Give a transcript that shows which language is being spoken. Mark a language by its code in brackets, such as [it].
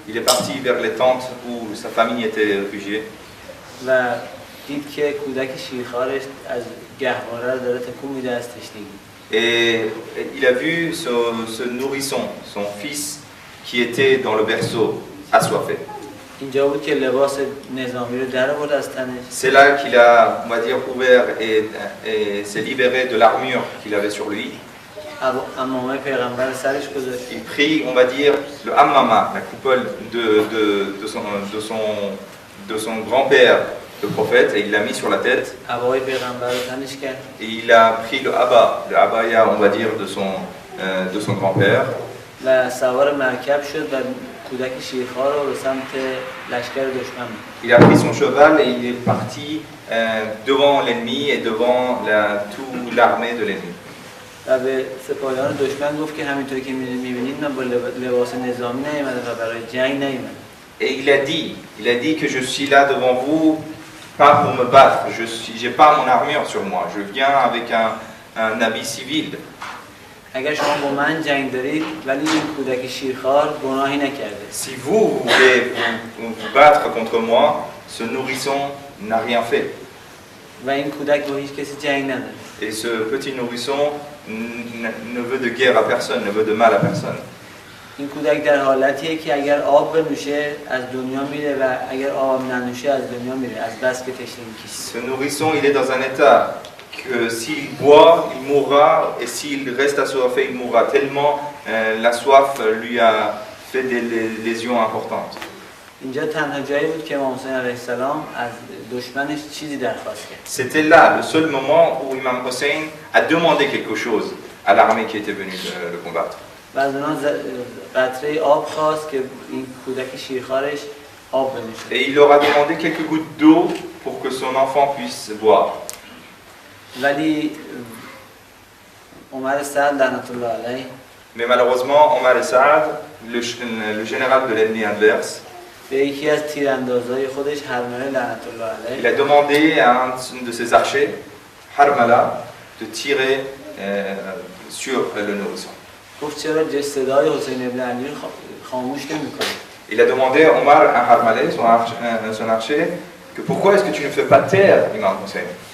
[fr] il est parti vers les tentes où sa famille était réfugiée. [fa] و دید که کودک شیرخوارش از گهواره داره تکون میده از تشنگی. [fr] Et il a vu ce nourrisson, son fils, qui était dans le berceau, assoiffé. [fa] اینجا بود که لباس نظامی رو در آورد از تنش. [fr] C'est là qu'il a, on va dire, ouvert et s'est libéré de l'armure qu'il avait sur lui. [fa] امامه پیغمبر سرش گذاشت. [fr] Il prit, on va dire, le hammama, la coupole de son grand-père, le prophète, et il l'a mis sur la tête. [fa] عبای پیغمبر رو تنش کرد. [fr] Et il a pris le abaya, on va dire, de son grand-père. [fa] و سوار مرکب شد و کودک شیرخوار رو به سمت لشکر دشمن. [fr] Il a pris son cheval et il est parti devant l'ennemi et devant toute l'armée de l'ennemi. [fa] و به سپاهیان دشمن گفت که همینطوری که می‌بینید من با لباس نظامی نیومدم و برای جنگ نیومدم. [fr] Et il a dit que je suis là devant vous pas pour me battre, j'ai pas mon armure sur moi, je viens avec un habit civil. [fa] اگر شما با من جنگ دارید ولی این کودک شیرخوار گناهی نکرده. [fr] Si vous voulez vous battre contre moi, ce nourrisson n'a rien fait. [fa] و این کودک با هیچ کسی جنگ نداره. [fr] Et ce petit nourrisson ne veut de guerre à personne, ne veut de mal à personne. [fa] این کودک در حالتیه که اگر آب بنوشه از دنیا میره و اگر آب ننوشه از دنیا میره از بس که تشنگی کشید. [fr] Ce nourrisson, il est dans un état que s'il boit, il mourra, et s'il reste assoiffé, il mourra, tellement la soif lui a fait des lésions importantes. [fa] اینجا تنها جایی بود که امام حسین علیه السلام از دشمنش چیزی درخواست کرد. [fr] C'était là le seul moment où Imam Hussein a demandé quelque chose à l'armée qui était venue le combattre. [fa] و از اونها قطره آب خواست که این کودک شیرخوارش آب بنوشه. [fr] Et il leur a demandé quelques gouttes d'eau pour que son enfant puisse boire. [fa] ولی عمر سعد لعنت الله علیه [fr] Mais malheureusement, Omar el-Saad, le général de l'ennemi adverse, [fa] به یکی از تیراندازهای خودش هرمله لعنت الله علیه [fr] il a demandé à un de ses archers, Harmala, de tirer sur le nourrisson. [fa] گفت چرا صدای حسین ابن علی رو خاموش نمی‌کنی؟ [fr] Il a demandé à Omar, à Harmaleh, son archer, que pourquoi est-ce que tu ne fais pas taire Imam Hussein?